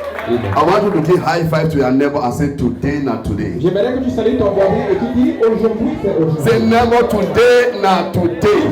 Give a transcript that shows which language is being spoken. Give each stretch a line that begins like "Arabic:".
English: I want you to give high five to your neighbor and say today, not today.
French: J'aimerais que tu salues ton voisin et tu dis aujourd'hui c'est aujourd'hui.
English: Say never today, not today.